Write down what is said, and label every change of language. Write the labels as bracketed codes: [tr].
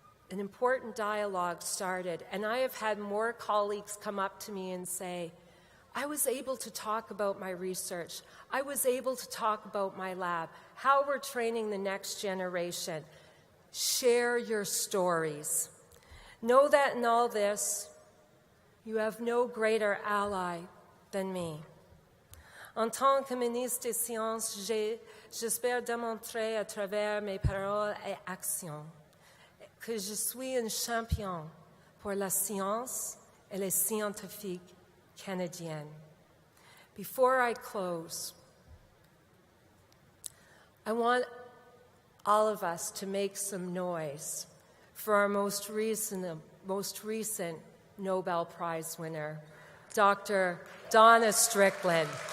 [en] An important dialogue started, and I have had more colleagues come up to me and say, I was able to talk about my research. I was able to talk about my lab, how we're training the next generation. Share your stories. Know that in all this, you have no greater ally than me. [fr] En tant que ministre des Sciences, j'espère démontrer à travers mes paroles et actions que je suis un champion pour la science et les scientifiques canadiens. [en] Before I close, I want all of us to make some noise for our most recent Nobel Prize winner, Dr. Donna Strickland.